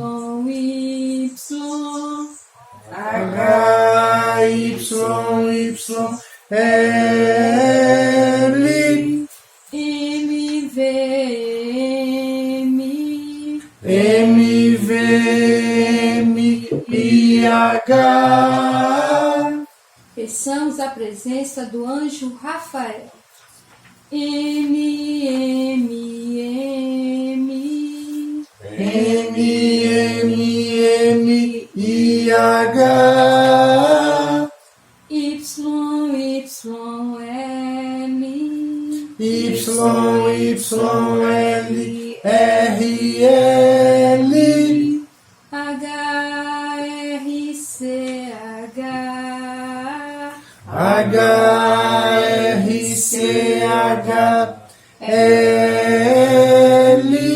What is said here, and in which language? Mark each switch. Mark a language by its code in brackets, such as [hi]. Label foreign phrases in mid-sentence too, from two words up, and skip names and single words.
[pt] HYY, L, MVM, MVM, IH. Peçamos a presença do anjo Rafael. MMM, MMM, IH, YYL, RL, HRCH, L,